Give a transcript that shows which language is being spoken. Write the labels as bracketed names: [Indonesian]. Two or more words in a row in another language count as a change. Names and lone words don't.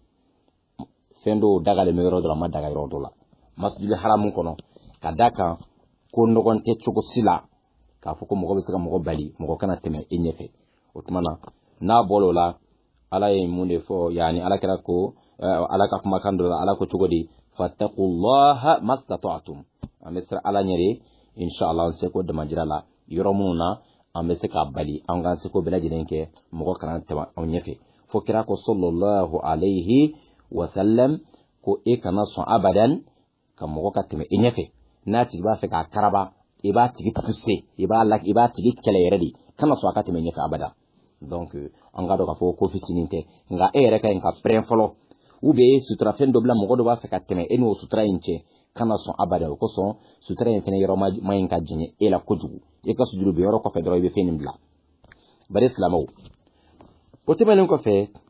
[Bambara] fɛn dɔw dagalen bɛ yɔrɔ dɔ la a ma daga yɔrɔ dɔ la [Arabic] المسجد الحرام [Bambara] kɔnɔ ka da kan ko nɔgɔn tɛ cogo si la k'a fɔ ko mɔgɔ bɛ se ka mɔgɔ bali mɔgɔ kana tɛmɛ e ɲɛfɛ o tuma na n'a bɔra o la ala ye mun de fɔ yani ala kɛra ko ala ka kumakan dɔ la ala ko cogo di [Arabic] فاتقوا الله ما استطعتم [Bambara] an bɛ siran ala ɲɛ de inshallah an seko damajira la yɔrɔ minnu na an bɛ se ka bali an ka seko bɛɛ lajɛlen kɛ mɔgɔ kana tɛmɛ anw ɲɛfɛ fo kira ko [Arabic] صلى الله عليه وسلم [Bambara] ko e kana sɔn abadan ka mɔgɔ ka tɛmɛ e ɲɛfɛ n'a tigi b'a fɛ k'a karaba i b'a tigi pousser i b'a tigi kɛlɛ yɛrɛ de kana sɔn a ka tɛmɛ ɲɛfɛ abada donc an ka dɔn k'a fɔ ko fitinin tɛ nka e yɛrɛ ka ɲi ka pɛrɛn fɔlɔ [French] ou bien [Bambara] sutura fɛn dɔ bila mɔgɔ dɔ b'a fɛ ka tɛmɛ e n'o sutura in cɛ kana sɔn abada o kosɔn sutura in fɛnɛ yɔrɔ ma ɲi ka jɛɲɛ e la kojugu e ka sujuru bɛ yɔrɔ kɔfɛ dɔrɔn i bɛ fɛn nin bila bari silamɛw o tɛmɛnen kɔfɛ